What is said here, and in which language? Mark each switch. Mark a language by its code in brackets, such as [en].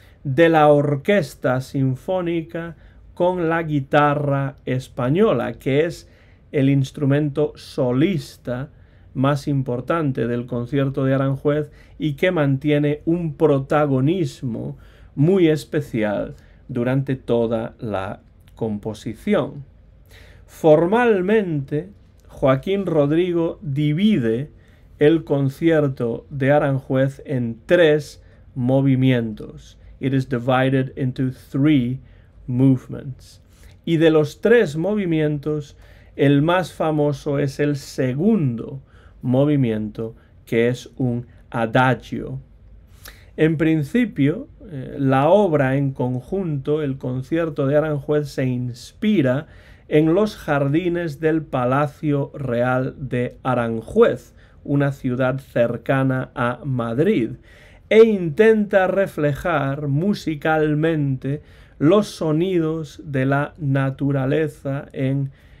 [es] de la orquesta sinfónica con la guitarra española, que es el instrumento solista más importante del Concierto de Aranjuez y que mantiene un protagonismo muy especial durante toda la composición. Formalmente, Joaquín Rodrigo divide el Concierto de Aranjuez en 3 movimientos. [en] It is divided into 3 movements. [es] Y de los 3 movimientos, el más famoso es el segundo movimiento, que es un adagio. En principio, la obra en conjunto, el Concierto de Aranjuez, se inspira en los jardines del Palacio Real de Aranjuez, una ciudad cercana a Madrid, e intenta reflejar musicalmente los sonidos de la naturaleza en